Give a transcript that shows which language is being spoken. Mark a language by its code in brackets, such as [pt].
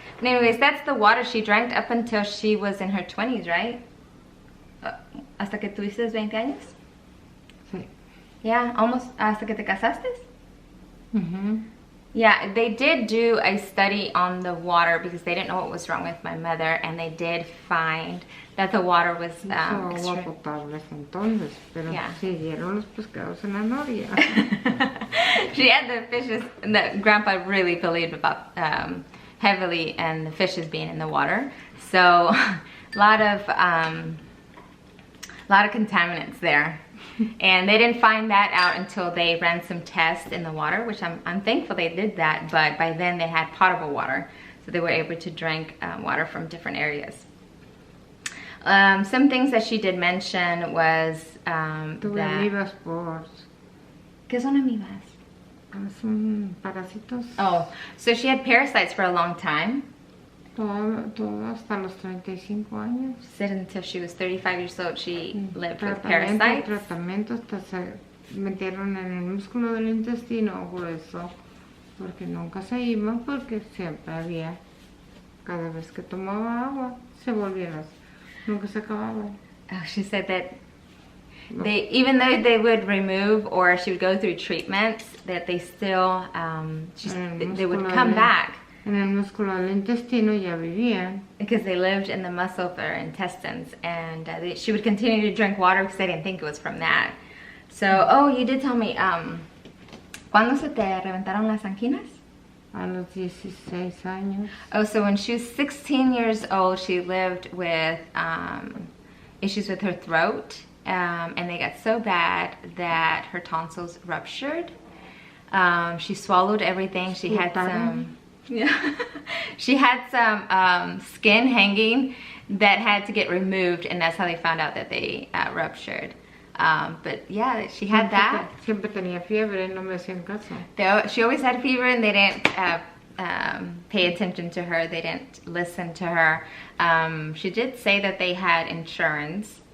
[en] But anyways, that's the water she drank up until she was in her 20s, right? [es] Hasta que tuviste 20 años? Sí. [en] Yeah, almost [es] hasta que te casaste. Mhm. [en] Yeah, they did do a study on the water because they didn't know what was wrong with my mother, and they did find that the water was [es] Hizo agua [en] extreme. [es] potable entonces, pero [en] Yeah. [es] siguieron los pescados en la noria. [en] She had the fishes that Grandpa really believed about heavily, and the fishes being in the water. So a lot of contaminants there. And they didn't find that out until they ran some tests in the water, which I'm thankful they did that, but by then they had potable water, so they were able to drink water from different areas. Some things that she did mention was [es] Tuve [en] that... [es] amibas por... ¿Qué son amibas? Son parásitos. [en] Oh, so she had parasites for a long time. [es] Todo hasta los 35 años. [en] Said until she was 35 years old, she lived with parasites. [es] Tratamiento hasta se metieron en el músculo del intestino grueso, porque nunca se iba, porque siempre había, cada vez que tomaba agua, se volvían, nunca se acababa. [en] Oh, she said that they, even though they would remove or she would go through treatments, that they still, they would come back. [es] En el músculo del intestino ya vivían. [en] Because they lived in the muscle of her intestines, and she would continue to drink water because they didn't think it was from that. So, oh, you did tell me, [es] ¿cuándo se te reventaron las anginas? A los 16 años. [en] Oh, so when she was 16 years old, she lived with issues with her throat, and they got so bad that her tonsils ruptured. She swallowed everything. She had some... Yeah, she had some skin hanging that had to get removed, and that's how they found out that they ruptured. But yeah, she had that. [es] Siempre tenía fiebre, no me hacían caso. [en] She always had fever, and they didn't pay attention to her. They didn't listen to her. She did say that they had insurance.